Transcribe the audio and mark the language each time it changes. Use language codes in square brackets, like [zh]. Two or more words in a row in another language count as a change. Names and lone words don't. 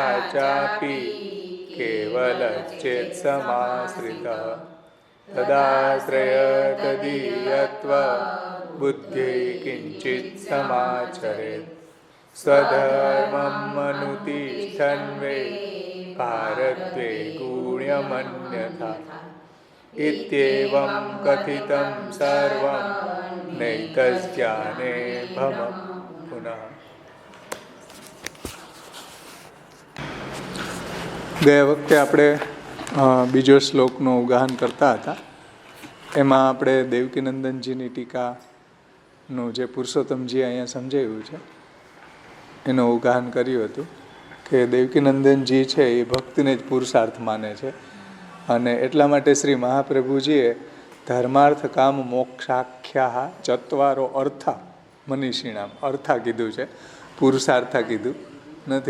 [sa] चापि केवलश्चेत् समाश्रितः तदाश्रय तदीयत्व बुद्धिः किञ्चित् समाचरेत् स्वधर्मम् अनुतिष्ठन्वे भारत्वे गुण्यमन्यथा इत्येवं कथितं सर्वं नैतज्ज्ञाने भमं पुनः। [gu] ગયા વખતે આપણે બીજો શ્લોકનું ઉગાહન કરતા હતા. એમાં આપણે દેવકીનંદનજીની ટીકાનું જે પુરુષોત્તમજી અહીંયા સમજાવ્યું છે એનું ઉગાહન કર્યું હતું કે દેવકીનંદનજી છે એ ભક્તિને જ પુરુષાર્થ માને છે, અને એટલા માટે શ્રી મહાપ્રભુજીએ [sa] ધર્માર્થ કામ મોક્ષાખ્યા ચત્વારો અર્થા મનીષીણામ, [gu] અર્થા કીધું છે, પુરુષાર્થા કીધું નથી.